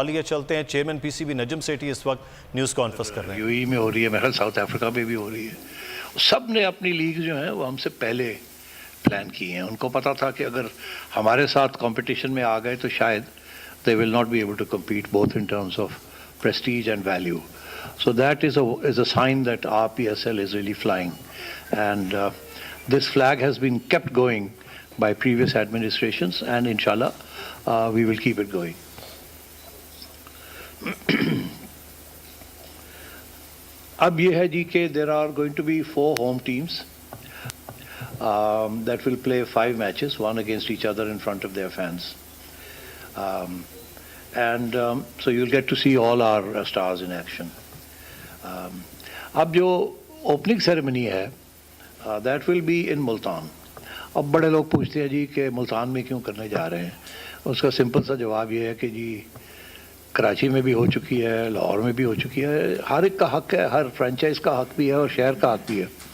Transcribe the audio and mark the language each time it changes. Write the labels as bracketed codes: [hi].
[hi] लाहौर चलते हैं, chairman PCB Najam Sethi इस वक्त न्यूज़ कॉन्फ्रेंस कर रहे हैं। यूएई में हो रही है, मेरे साउथ अफ्रीका में भी हो रही है। सब ने अपनी लीग जो है वो हमसे पहले प्लान की हैं। उनको पता था कि अगर हमारे साथ कंपटीशन में आ गए तो शायद [en] They will not be able to compete both in terms of prestige and value. So that is a sign that our PSL is really flying, and this flag has been kept going by previous administrations, and inshallah we will keep it going. [hi] अब ये है जी कि [en] there are going to be 4 home teams that will play 5 matches, one against each other in front of their fans, and so you'll get to see all our stars in action. [hi] अब जो opening ceremony है [en] that will be in [hi] Multan. अब बड़े लोग पूछते हैं जी कि मुल्तान में क्यों करने जा रहे हैं। उसका सिंपल सा जवाब ये है कि जी कराची में भी हो चुकी है, लाहौर में भी हो चुकी है। हर एक का हक है, हर फ्रेंचाइज का हक भी है और शहर का हक भी है।